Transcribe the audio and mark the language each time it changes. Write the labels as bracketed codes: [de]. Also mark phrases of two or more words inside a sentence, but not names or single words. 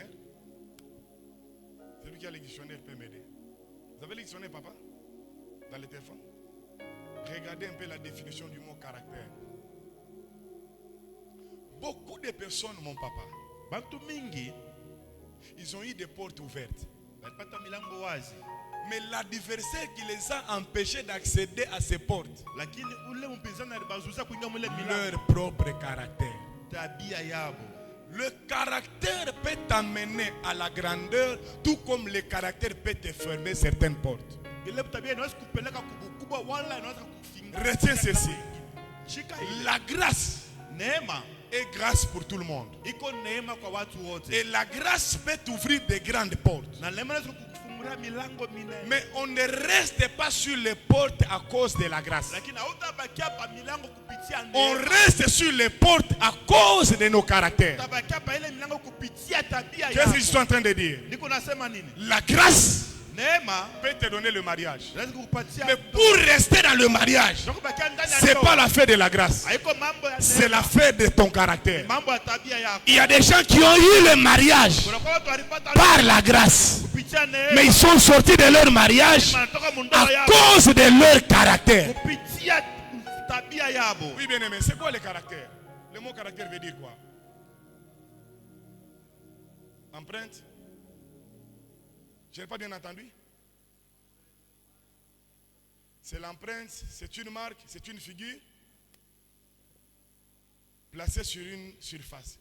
[fr] Celui qui a le dictionnaire peut m'aider. Vous avez le dictionnaire, papa? Dans le téléphone? Regardez un peu la définition du mot caractère. Beaucoup de personnes, mon papa, Ils ont eu des portes ouvertes. [sw] Walipata milango wazi. [fr] Mais l'adversaire qui les a empêchés d'accéder à ces portes, [sw] Lakini ule mpinzani alibazuza kuingia mule milango. [fr] leur propre caractère. [sw] Tabia yabo. [fr] Le caractère peut t'amener à la grandeur, tout comme le caractère peut te fermer certaines portes. [sw] Ile tabia inaweza kupeleka kubwa wala inaweza kufunga. [fr] Retiens ceci. [sw] Shika ile. [fr] La grâce [sw] Neema [fr] est grâce pour tout le monde. [sw] iko neema kwa watu wote. [fr] Et la grâce peut ouvrir de grandes portes. [sw] Na neema inaweza kukufungulia milango minene. [fr] Mais on ne reste pas sur les portes à cause de la grâce. [sw] Lakini hautabakia hapa milango kupitia [fr] On [sw] neema. [fr] reste sur les portes à cause de nos caractères. [sw] Utabakia hapa ile milango kupitia tabia [fr] Qu'est-ce que je [sw] yako. [fr] suis en train de dire? [sw] Niko nasema nini? [fr] La grâce [sw] Neema [fr] peut te donner le mariage. [sw] inaweza kukupatia. [fr] Mais pour rester dans le mariage, [sw] Kubakia ndani ya [fr] ce n'est [sw] ndoa. [fr] pas l'affaire de la grâce. [sw] Haiko mambo ya [fr] C'est [sw] neema. [fr] l'affaire de ton caractère. [sw] Mambo ya tabia yako. [fr] Il y a des gens qui ont eu le mariage [sw] Kuna kwa watu walipata [fr] par la grâce. [sw] kupitia neema. [fr] Mais ils sont sortis de leur mariage [sw] Wanatoka mundoa [fr] à [sw] yao [fr] cause de leur caractère. [sw] kupitia tabia yabo. [fr] Oui, bien aimé, c'est quoi le caractère? Le mot caractère veut dire quoi? Empreinte? Je n'ai pas bien entendu. C'est l'empreinte, c'est une marque, c'est une figure placée sur une surface.